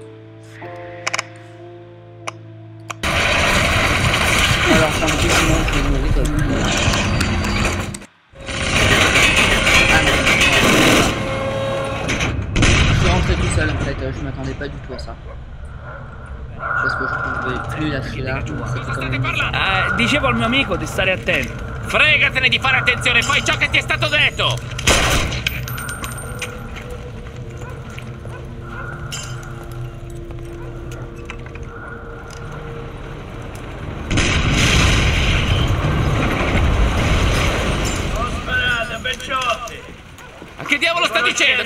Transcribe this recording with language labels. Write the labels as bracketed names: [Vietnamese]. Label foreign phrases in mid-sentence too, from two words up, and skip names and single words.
[French] Alors, ça me dit sinon je vais mourir comme... Ah non. Je suis rentré tout seul en fait, je m'attendais pas du tout à ça. Parce que je pouvais plus lâcher l'arme, c'était quand même... [Italian] Dicevo al mio amico di stare attento. Fregatene di fare attenzione, fai ciò che ti è stato detto! Ma che diavolo sta dicendo?